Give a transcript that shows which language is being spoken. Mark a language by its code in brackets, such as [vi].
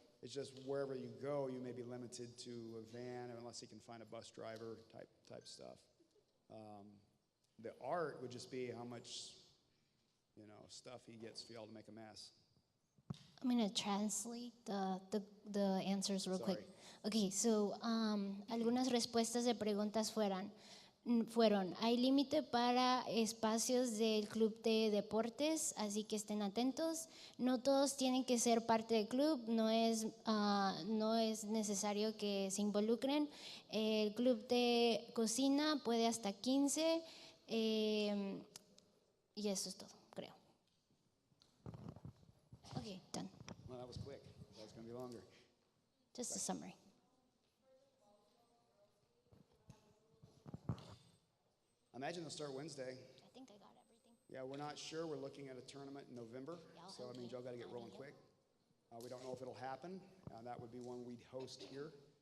[en] It's just wherever you go, you may be limited to a van unless you can find a bus driver type stuff. The art would just be how much, stuff he gets for y'all to make a mess. I'm going to translate the answers real quick. Sorry. Okay, so [es] algunas respuestas de preguntas fueron, hay límite para espacios del club de deportes, así que estén atentos. No todos tienen que ser parte del club, no es necesario que se involucren. El club de cocina puede hasta 15 y eso es todo, creo. [en] Okay, done. Well, that was quick. That was going to be longer. Just a summary. Imagine they'll start Wednesday. I think I got everything. Yeah, we're not sure. We're looking at a tournament in November. Yeah, So, I mean, okay. y'all got to get rolling quick. We don't know if it'll happen. That would be one we'd host here.